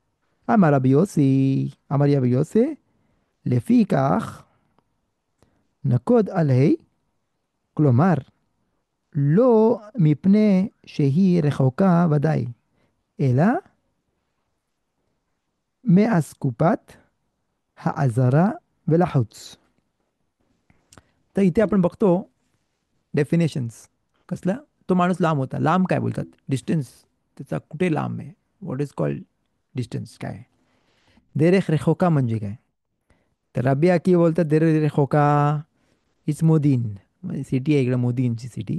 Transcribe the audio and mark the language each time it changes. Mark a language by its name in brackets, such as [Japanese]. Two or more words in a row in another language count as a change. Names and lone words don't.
[Hebrew] אמר רבי יוסי, לפי כך נקוד עלי, כלומר, לא מפני שהיא רחוקה ודאי, אלא מאסקופת העזרה ולחוץ. [Marathi] तर इथे आपण बघतो डेफिनेशन्स. कसला, तो माणूस लांब होता. लांब काय बोलतात, डिस्टन्स. त्याचा कुठे लांब आहे, [English] what is called distance [Marathi] काय. [Hebrew] דרך רחוקה [Marathi] म्हणजे काय, तर रबी आकी बोलतात [Hebrew] דרך רחוקה [Marathi] इज मोदीन, म्हणजे सिटी आहे इकडे, मोदीनची सिटी.